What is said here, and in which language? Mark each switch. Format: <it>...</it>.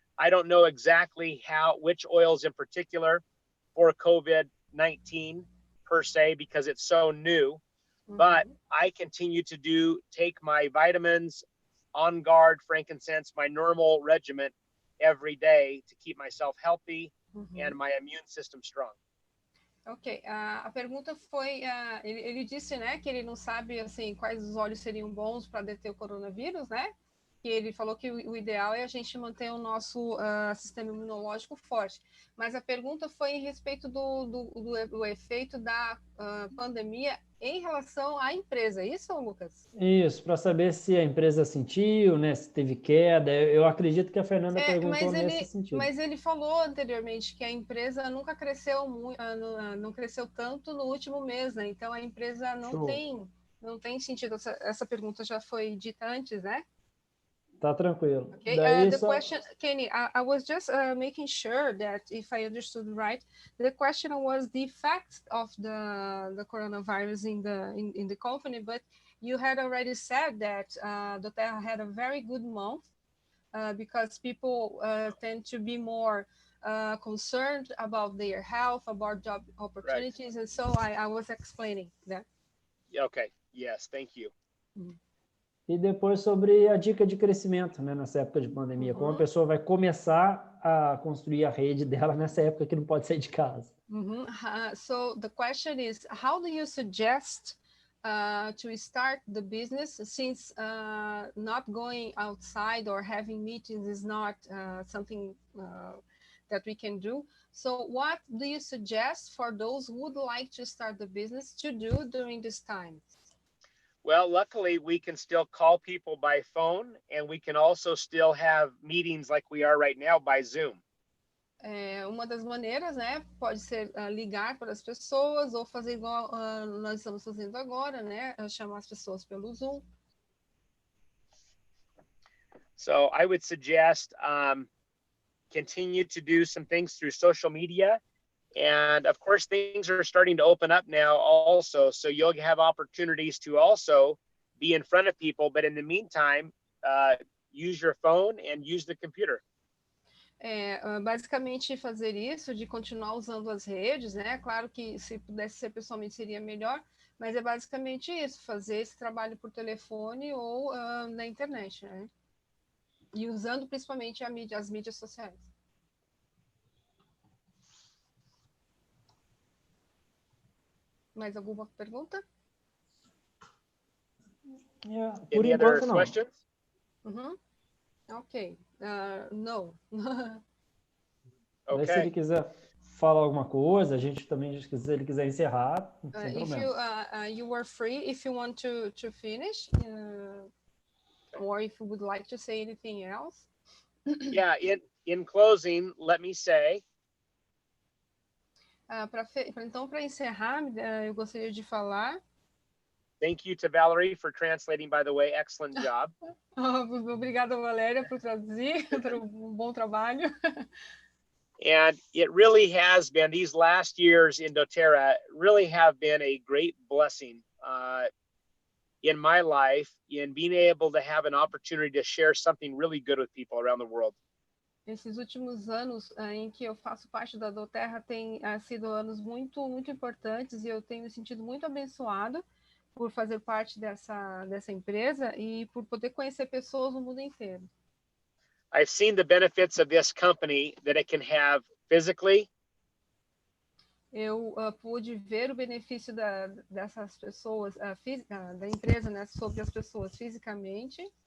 <en>I don't know exactly which oils in particular for COVID-19 per se, because it's so new, but I continue to take my vitamins, On Guard, frankincense, my normal regimen every day to keep myself healthy and my immune system strong.</en> <pt>Ok, a pergunta foi, ele disse, né, que ele não sabe, assim, quais os óleos seriam bons para deter o coronavírus, né, que ele falou que o ideal é a gente manter o nosso sistema imunológico forte, mas a pergunta foi em respeito do efeito da pandemia em relação à empresa, isso, Lucas? Isso, para saber se a empresa sentiu, né, se teve queda. Eu acredito que a Fernanda perguntou nesse sentido. Mas ele falou anteriormente que a empresa nunca cresceu muito, não cresceu tanto no último mês, né? Então a empresa não tem sentido. Essa pergunta já foi dita antes, né? Tá tranquilo.</pt> <en>Okay. The question, Kenny, I was just making sure that if I understood right, the question was the effect of the coronavirus in the company, but you had already said that Doterra had a very good month because people tend to be more concerned about their health, about job opportunities, right. And so I was explaining that. Okay. Yes. Thank you.</en> <pt>E depois sobre a dica de crescimento, né, nessa época de pandemia, como a pessoa vai começar a construir a rede dela nessa época que não pode sair de casa.</pt> <en>So the question is, how do you suggest to start the business since not going outside or having meetings is not something that we can do? So what do you suggest for those who would like to start the business to do during this time? Well, luckily, we can still call people by phone, and we can also still have meetings like we are right now by Zoom.</en> <pt>Uma das maneiras, né, pode ser ligar para as pessoas ou fazer igual nós estamos fazendo agora, né, chamar as pessoas pelo Zoom.</pt> <en>So I would suggest continue to do some things through social media. And of course, things are starting to open up now also. So you'll have opportunities to also be in front of people. But in the meantime, use your phone and use the computer.</en> <pt>Basicamente fazer isso, de continuar usando as redes, né? Claro que se pudesse ser pessoalmente seria melhor, mas é basicamente isso, fazer esse trabalho por telefone ou na internet, né? E usando principalmente as mídias sociais. Mais alguma pergunta? Por enquanto, não.</pt> <en>Ok. No. Okay.</en> <pt>Se ele quiser falar alguma coisa, a gente também, se ele quiser encerrar, sem problema.</pt> <en>You were free if you want to finish, or if you would like to say anything else. Yeah, in closing, let me say.</en> <pt>Então, para encerrar, eu gostaria de falar.</pt> <en>Thank you to Valerie for translating, by the way. Excellent job.</en> <pt>Obrigada, Valéria, por traduzir, pelo bom trabalho.</pt> <en>And it really has been, these last years in Doterra really have been a great blessing in my life in being able to have an opportunity to share something really good with people around the world.</en> <pt>Esses últimos anos em que eu faço parte da Doterra têm sido anos muito, muito importantes e eu tenho me sentido muito abençoado por fazer parte dessa empresa e por poder conhecer pessoas no mundo inteiro.</pt> <en>I've seen the benefits of this company that it can have physically.</en> <pt>Eu pude ver o benefício dessas pessoas, da empresa, né, sobre as pessoas fisicamente,</pt>